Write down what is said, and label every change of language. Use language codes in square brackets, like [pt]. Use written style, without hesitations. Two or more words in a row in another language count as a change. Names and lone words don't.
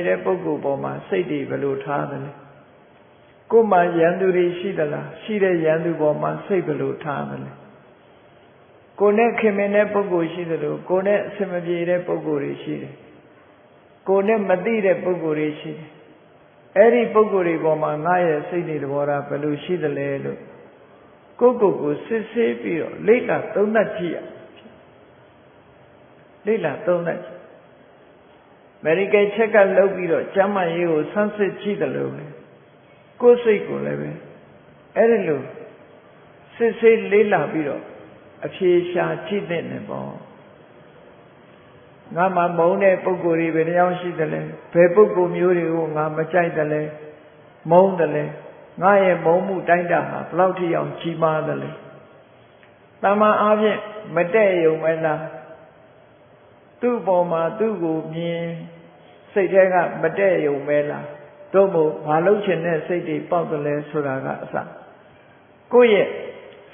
[my] တဲ့ပုဂ္ဂိုလ်ပေါ်မှာစိတ်တွေဘယ်လိုထားသလဲကိုမှရန်သူတွေရှိသလားရှိတဲ့ရန်သူပေါ်မှာစိတ်ဘယ်လိုထားသလဲကိုနဲ့ခင်မင်တဲ့ပုဂ္ဂိုလ်ရှိသလိုကိုနဲ့အစင်မပြေတဲ့ပုဂ္ဂိုလ်တွေရှိတယ်ကိုနဲ့မသိတဲ့ပုဂ္ဂိုလ်တွေရှိတယ်အဲ့ဒီပုဂ္ဂိုလ်တွေပေါ်မှာငါရဲ့စိတ်တွေသဘောထားဘယ်လိုရှိသလဲလို့ကိုစစ်ဆေးပြီးတော့လေ့လာသုံးသပ်ကြည့်ရ လေ့လာသုံးသပ်ကြည့် [en] medical check up [my] လုပ်ပြီးတော့ကျန်းမာရေးကိုဆန်းစစ်ကြည့်တယ်လို့ပဲကိုယ်စိတ်ကိုလည်းပဲအဲ့ဒီလိုစစ်ဆေးလေ့လာပြီးတော့အဖြေရှာကြည့်တဲ့နေပေါ့ ငါမှမုန်းတဲ့ပုဂ္ဂိုလ်တွေဘယ်နှယောက်ရှိသလဲဘယ်ပုဂ္ဂိုလ်မျိုးတွေကိုငါမကြိုက်တယ်လဲမုန်းတယ်လဲငါရဲ့မုန်းမှုတိုင်းတာဟာဘယ်လောက်ထိအောင်ကြီးမားတယ်လဲတမန်အားဖြင့်မတဲ့ယုံမလားသူ့ပေါ်မှာသူ့ကိုမြင်စိတ်ထဲကမတဲ့ယုံမဲလားတို့မို့ဘာလို့ချင်တဲ့စိတ်တွေပေါက်တယ်လဲဆိုတာကအစကိုယ့်ရဲ့